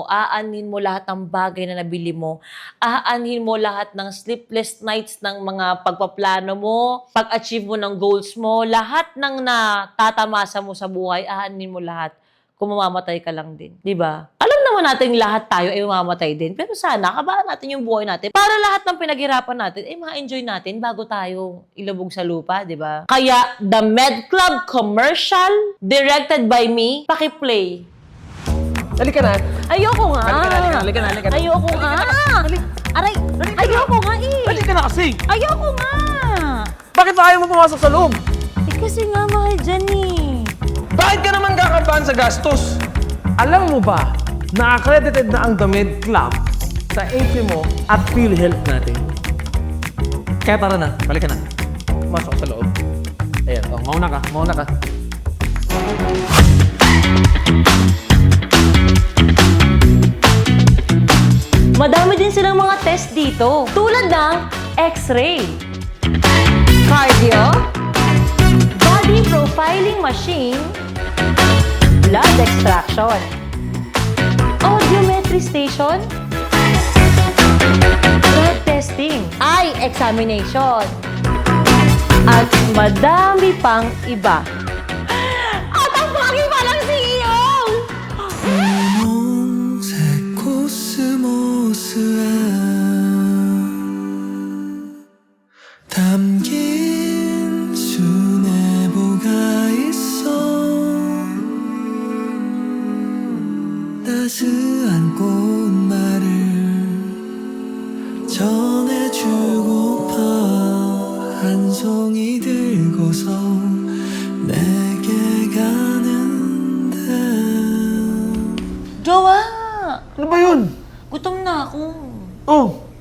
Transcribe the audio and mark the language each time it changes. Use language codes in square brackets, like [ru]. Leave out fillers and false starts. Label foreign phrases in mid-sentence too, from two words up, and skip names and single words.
[tl] Aanhin mo lahat ng bagay na nabili mo. Aanhin mo lahat ng [en] sleepless nights [tl] ng mga pagpaplano mo, pag-achieve mo ng goals mo, lahat ng natatamasa mo sa buhay, aanhin mo lahat. Kung mamamatay ka lang din. Diba? Alam naman natin lahat tayo ay mamamatay din. Pero sana, kabahan natin yung buhay natin para lahat ng pinaghirapan natin ay ma-enjoy natin bago tayo ilubog sa lupa, diba? Kaya, [en] The Med Club commercial, directed by me, [tl] paki-play. Halika na. Ayoko nga. Halika na. Ayoko nga. Aray, ayoko nga eh. Halika na kasi. Ayoko nga. Bakit ba ayaw mo pumasok sa loob? Eh kasi nga mahal dyan eh. Bakit ka naman kakabahan sa gastos? Alam mo ba na accredited na ang The Med Club sa HMO at PhilHealth natin? Kaya tara na, balik ka na. Pumasok sa loob. Ayan, mauna ka. Madami din silang mga test dito. Tulad ng [en] X-ray, cardio, body profiling machine, blood extraction, audiometry station, blood testing, eye examination, [tl] at madami pang iba. At ang pagi pa ng CEO! [ko] 담긴 수뇌보가 있어 따스한 꽃말을 전해주고파 한 송이 들고서 내게 가는데 [tl] Jowa! Ano ba yun? Gutom na ako. Oh!